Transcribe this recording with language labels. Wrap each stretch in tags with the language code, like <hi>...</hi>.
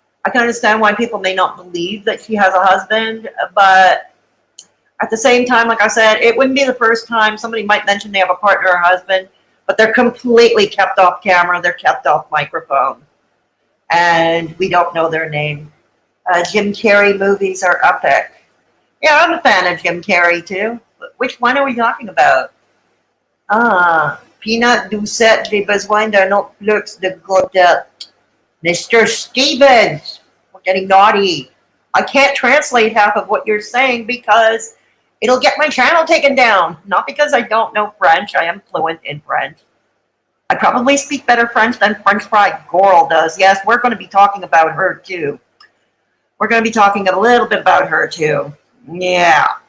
<en>I can understand why people may not believe that she has a husband, but at the same time, like I said, it wouldn't be the first time somebody might mention they have a partner or husband, but they're completely kept off camera, they're kept off microphone, and we don't know their name. Jim Carrey movies are epic. Yeah, I'm a fan of Jim Carrey too. Which one are we talking about?</en> <fr>Peanut Doucette, j'ai besoin d'un autre flux de godette.</fr> <en>Mr. Stevens, we're getting naughty. I can't translate half of what you're saying because it'll get my channel taken down. Not because I don't know French. I am fluent in French. I probably speak better French than French Fry Girl does. Yes, we're going to be talking about her too. We're going to be talking a little bit about her too. Yeah.</en>